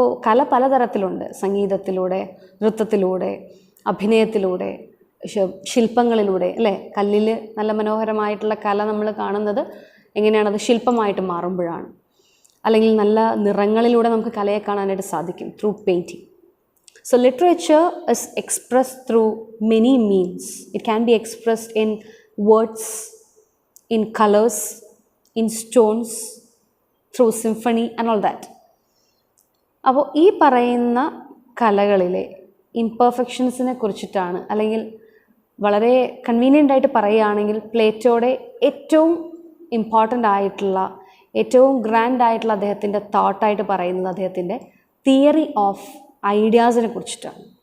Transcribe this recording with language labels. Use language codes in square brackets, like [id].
[ml] അപ്പോൾ കല പലതരത്തിലുണ്ട്. സംഗീതത്തിലൂടെ, നൃത്തത്തിലൂടെ, അഭിനയത്തിലൂടെ, ശില്പങ്ങളിലൂടെ, അല്ലേ? കല്ലിൽ നല്ല മനോഹരമായിട്ടുള്ള കല നമ്മൾ കാണുന്നത് എങ്ങനെയാണത് ശില്പമായിട്ട് മാറുമ്പോഴാണ്. അല്ലെങ്കിൽ നല്ല നിറങ്ങളിലൂടെ നമുക്ക് കലയെ കാണാനായിട്ട് സാധിക്കും, [en] Through painting. So literature is expressed through many means. It can be expressed in words, in colors, in stones, through symphony and all that. [ml] അപ്പോൾ ഈ പറയുന്ന കലകളിലെ ഇംപെർഫെക്ഷൻസിനെ കുറിച്ചിട്ടാണ്, അല്ലെങ്കിൽ വളരെ കൺവീനിയൻ്റ് ആയിട്ട് പറയുകയാണെങ്കിൽ പ്ലേറ്റോയുടെ ഏറ്റവും ഇമ്പോർട്ടൻ്റ് ആയിട്ടുള്ള, ഏറ്റവും ഗ്രാൻഡ് ആയിട്ടുള്ള അദ്ദേഹത്തിൻ്റെ തോട്ടായിട്ട് പറയുന്നത് അദ്ദേഹത്തിൻ്റെ തിയറി ഓഫ് ഐഡിയാസിനെ കുറിച്ചിട്ടാണ്.